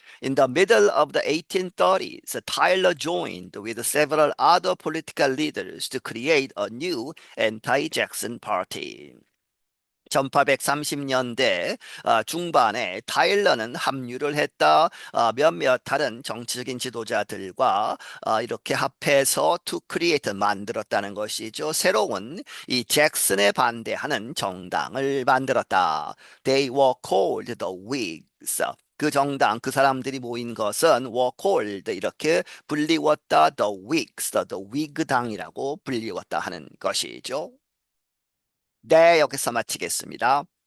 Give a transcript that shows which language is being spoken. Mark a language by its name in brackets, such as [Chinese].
[English] In the middle of the 1830s, Tyler joined with several other political leaders to create a new anti-Jackson party. [Korean] 1830년대 중반에 타일러는 합류를 했다. 몇몇 다른 정치적인 지도자들과 이렇게 합해서 [English] to create, [Korean] 만들었다는 것이죠. 새로운 이 잭슨에 반대하는 정당을 만들었다. [English] They were called the Whigs. [Korean] 그 정당, 그 사람들이 모인 것은 were called, 이렇게 불리웠다. The Whigs, the 위그당이라고 불리웠다 하는 것이죠. 네, 여기서 마치겠습니다.